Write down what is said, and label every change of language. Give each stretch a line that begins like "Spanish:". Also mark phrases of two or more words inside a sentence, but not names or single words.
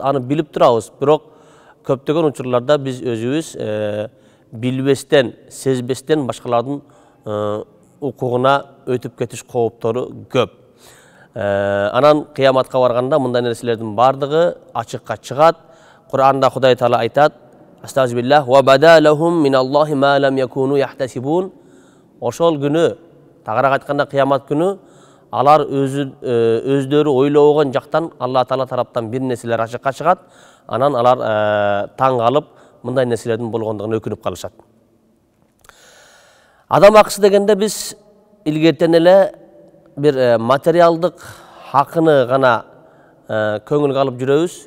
Kyrgyz: Аны билип турабыз, бирок көптөгөн учурларда биз өзүбүз билбестен, сезбестен башкалардын укугуна өтүп кетиш кооптору көп. Анан кыяматка барганда мындай нерселердин бардыгы ачыкка чыгат. Кур'анда Кудай Таала айтат:
Arabic: "أستغفر الله وبدا لهم من الله ما لم يكونوا يحتسبون."
Kyrgyz: Ошол күнү, тагыраак айтканда кыямат күнү, алар өздөрү ойлобогон жактан Алла Таала тараптан бир нерселер ачыкка чыгат. Анан алар таң калып, мындай нерселердин болгондугуна өкүнүп калышат. Адам акысы дегенде биз илгертен эле бир материалдык хакыны гана көңүлгө алып жүрөбүз.